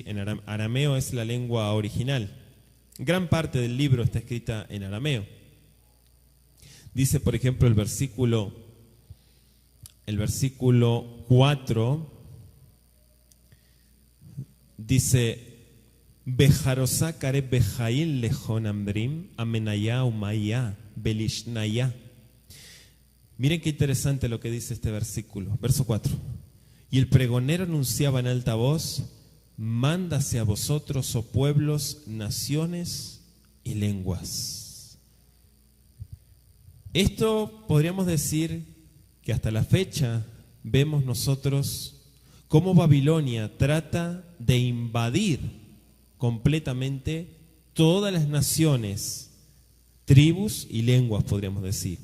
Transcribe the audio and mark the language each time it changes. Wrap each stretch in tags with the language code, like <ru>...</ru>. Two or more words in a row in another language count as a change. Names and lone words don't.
<es>Arameo es la lengua original. Gran parte del libro está escrita en arameo. Dice, por ejemplo, el versículo 4, dice:</es> <arc>Bejarosá kare bejail lejón ambrim, amenayá umayá, belishnayá.</arc> <es>Miren qué interesante lo que dice este versículo, verso 4. Y el pregonero anunciaba en alta voz: mándase a vosotros, oh pueblos, naciones y lenguas. Esto podríamos decir que hasta la fecha vemos nosotros cómo Babilonia trata de invadir completamente todas las naciones, tribus y lenguas, podríamos decir.</es>